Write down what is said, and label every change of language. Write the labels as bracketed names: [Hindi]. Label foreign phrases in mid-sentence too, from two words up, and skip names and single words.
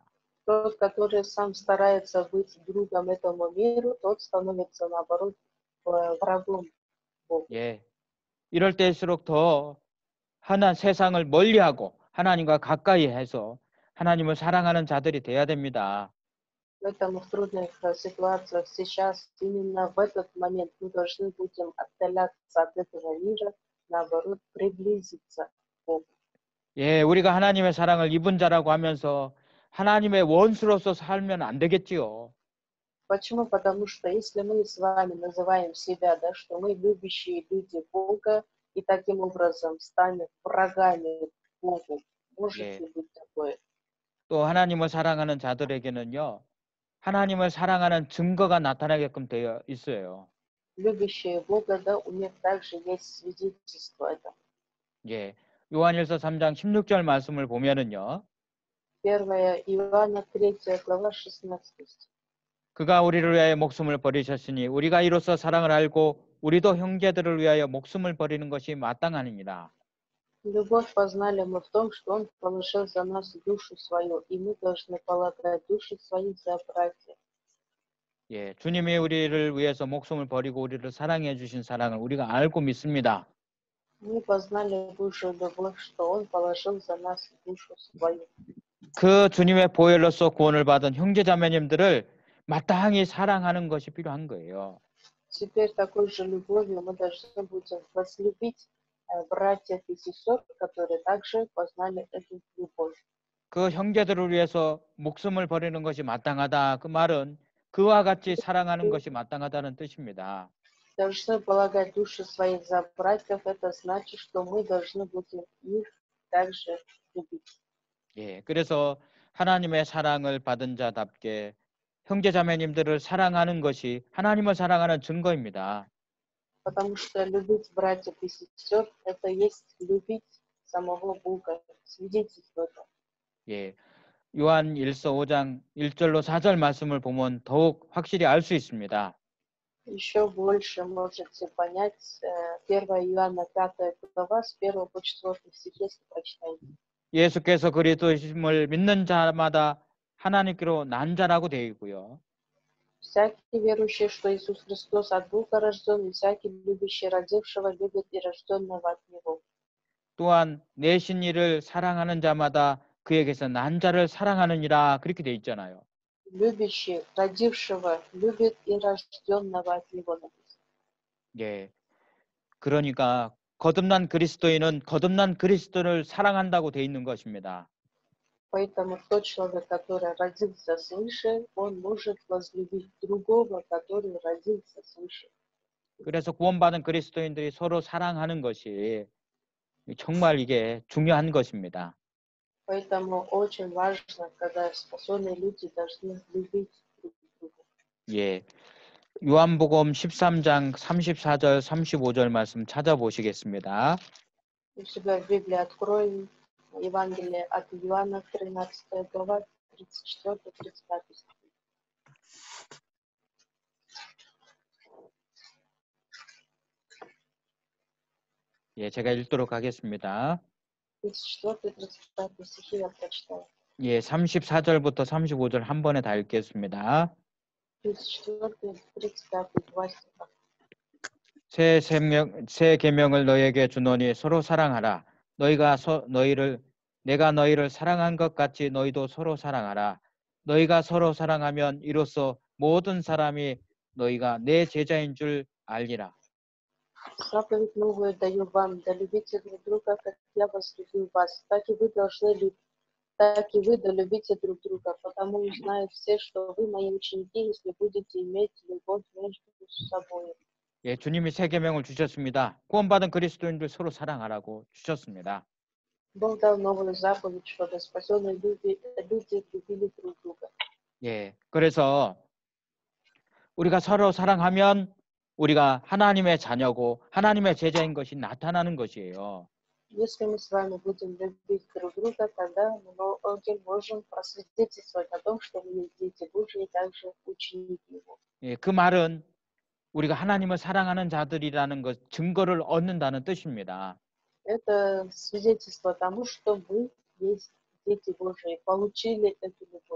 [Russian] Тот, который сам старается быть другом этому миру, тот становится, наоборот, врагом Богу. [Korean] 예, 이럴 때일수록 더 세상을 멀리하고 하나님과 가까이 해서 하나님을 사랑하는 자들이 돼야 됩니다. [Russian] Поэтому в трудных ситуациях сейчас, именно в этот момент, мы должны будем отдаляться от этого мира, наоборот, приблизиться к Богу. [Korean] 예, 우리가 하나님의 사랑을 입은 자라고 하면서 하나님의 원수로서 살면 안 되겠지요. [Russian] Почему? Потому что если мы с вами называем себя, да, что мы любящие люди Бога, и таким образом станем врагами Богу, может [Korean] 예. [Russian] ли быть такое? [Korean] 또 하나님을 사랑하는 자들에게는요, 하나님을 사랑하는 증거가 나타나게끔 되어 있어요. [Russian] Любящие Бога, да, у них также есть свидетельство этого. [Korean] 예, 요한일서 3장 16절 말씀을 보면은요, [Russian] 1 Иоанна 3 глава 16 стих. [Korean] 그가 우리를 위하여 목숨을 버리셨으니 우리가 이로써 사랑을 알고 우리도 형제들을 위하여 목숨을 버리는 것이 마땅하니라. [Russian] Любовь познали мы в том, что Он положил за нас душу свою, и мы должны полагать души свои за братьев. [Korean] 예, 주님이 우리를 위해서 목숨을 버리고 우리를 사랑해 주신 사랑을 우리가 알고 믿습니다. [Russian] Мы познали Божию любовь, что Он положил за нас душу свою. [Korean] 그 주님의 보혈로서 구원을 받은 형제자매님들을 마땅히 사랑하는 것이 필요한 거예요. [Russian] Теперь такой же любовью мы должны будем возлюбить братьев и сестер, которые также познали эту любовь. [Korean] 그 형제들을 위해서 목숨을 버리는 것이 마땅하다. 그 말은 그와 같이 사랑하는 것이 마땅하다는 뜻입니다. [Russian] Должны полагать души свои за братьев, это значит, что мы должны будем их также любить. [Korean] 예, 그래서 하나님의 사랑을 받은 자답게 형제자매님들을 사랑하는 것이 하나님을 사랑하는 증거입니다. [Russian] Потому что любить братьев и сестер, это есть любить самого Бога, свидетельство этого. [Korean] 예, 요한 1서 5장 1절로 4절 말씀을 보면 더욱 확실히 알 수 있습니다. [Russian] Еще больше можете понять 1 Иоанна 5 глава с 1 по 4 стих, если прочитаете. [Korean] 예수께서 그리스도이심을 믿는 자마다 하나님께로 난 자라고 되어 있고요. [Russian] Всякий верующий, что Иисус Христос от Бога рожден, и всякий любящий родившего любит и рожденного от Него. [Korean] 또한 내신 이를 사랑하는 자마다 그에게서 난 자를 사랑하느니라 그렇게 되어 있잖아요. [Russian] Любящий родившего любит и рожденного от Него написано. [Korean] 예, 그러니까 거듭난 그리스도인은 거듭난 그리스도를 사랑한다고 되어 있는 것입니다. [Russian] Поэтому тот человек, который родился свыше, он может возлюбить другого, который родился свыше. [Korean] 그래서 구원받은 그리스도인들이 서로 사랑하는 것이 정말 이게 중요한 것입니다. [Russian] Поэтому очень важно, когда спасенные люди должны любить друг друга. [Korean] 예, 요한복음 13장 34절 35절 말씀 찾아보시겠습니다. [Russian] У себя в Библии откроем Евангелие от Иоанна, 13 глава, 34-35 стих. [Korean] 예, 제가 읽도록 하겠습니다. [Russian] 34-35 стихи я прочитаю. [Korean] 예, 34절부터 35절 한 번에 다 읽겠습니다. [Russian] 34-35 два стиха. [Korean] 새 계명을 너희에게 주노니 서로 사랑하라. 내가 너희를 사랑한 것 같이 너희도 서로 사랑하라. 너희가 서로 사랑하면 이로써 모든 사람이 너희가 내 제자인 줄 알리라. [Russian] Заповедь новую даю вам, да любите друг друга, как я возлюбил вас, так и вы так и вы да любите друг друга, потому узнают все, что вы мои ученики, если будете иметь любовь между собой. [Korean] 예, 주님이 새 계명을 주셨습니다. 구원받은 그리스도인들 서로 사랑하라고 주셨습니다. [Russian] Бог дал новую заповедь, чтобы спасенные люди любили друг друга. [Korean] 예, 그래서 우리가 서로 사랑하면 우리가 하나님의 자녀고 하나님의 제자인 것이 나타나는 것이에요. [Russian] Если мы с вами будем любить друг друга, тогда мы можем просвидетельствовать о том, что мы есть дети Божьи и также ученики Его. [Korean] 예, 그 말은 우리가 하나님을 사랑하는 자들이라는 것 증거를 얻는다는 뜻입니다. [Russian] Это свидетельство тому, что мы есть дети Божьи, получили эту любовь.